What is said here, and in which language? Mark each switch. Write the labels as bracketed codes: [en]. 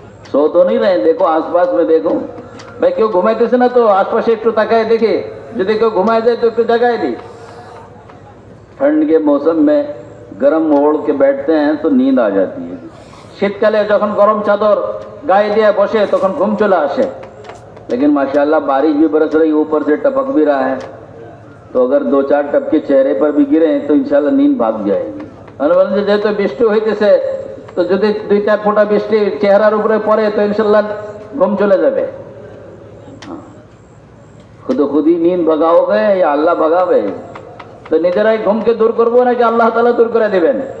[hi] सो तो नहीं रहे, देखो आसपास में देखो। [bn] ভাই কেউ ঘুমাইতেছে না তো আশপাশে একটু তাকায় দেখি, যদি কেউ ঘুমায় যায় তো একটু জাগায় দিই। [hi] ठंड के मौसम में गर्म ओढ़ के बैठते हैं तो नींद आ जाती है। [bn] শীতকালে যখন গরম চাদর গায়ে দিয়ে বসে তখন ঘুম চলে আসে। [hi] लेकिन माशाल्लाह बारिश भी बरस रही, ऊपर से टपक भी रहा है, तो अगर 2-4 टपके चेहरे पर भी गिरे तो इंशाल्लाह नींद भाग जाएगी। [bn] বলেন যে যেহেতু বৃষ্টি হইতেছে, তো যদি 2-4 ফোঁটা বৃষ্টি চেহারার উপরে পড়ে তো ইনশাল্লাহ ঘুম চলে যাবে। [hi] खुद ही नींद भगाओगे या अल्लाह भगावे? [bn] তো নিজেরাই ঘুমকে দূর করবো নাকি আল্লাহ তাআলা দূর করে দিবেন?